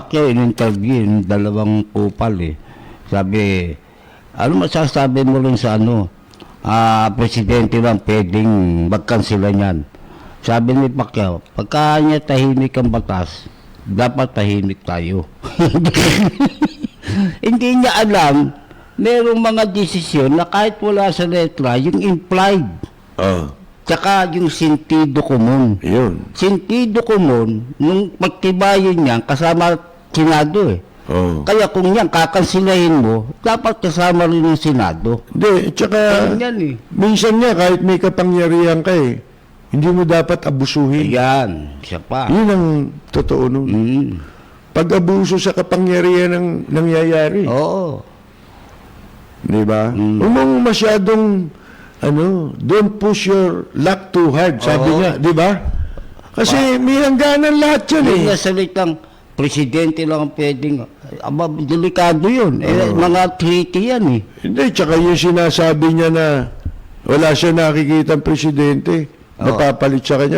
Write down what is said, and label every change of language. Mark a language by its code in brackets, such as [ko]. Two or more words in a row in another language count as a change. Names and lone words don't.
[tl] Pacquiao in-interview yung dalawang kupal Sabi, ano masasabi mo rin sa presidente lang pwedeng magkansila niyan. Sabi ni Pacquiao, pagka niya tahimik ang batas, dapat tahimik tayo. Hindi niya alam, merong mga desisyon na kahit wala sa letra, yung implied, tsaka yung [es] sentido común. [tl] Yun. [es] Sentido común, [tl] nung pagtibayin niya, kasama Senado Kaya kung yan, kakansilahin mo, dapat kasama rin yung Senado. Hindi, tsaka, Yan minsan nga, kahit may kapangyarihan ka hindi mo dapat abusuhin. Ayan, siya pa. Yun ang totoo nun. Pag-abuso sa kapangyarihan ang nangyayari. Oo. Di ba? Huwag mong masyadong, [en] don't push your luck too hard, [tl] sabi Oo. niya, di ba? Kasi may hangganan lahat yan Yung nasalitang presidente lang ang pwedeng, delikado yun. Mga treaty yan Hindi, tsaka yung sinasabi niya na wala siya nakikita ang presidente, napapalit sa kanya.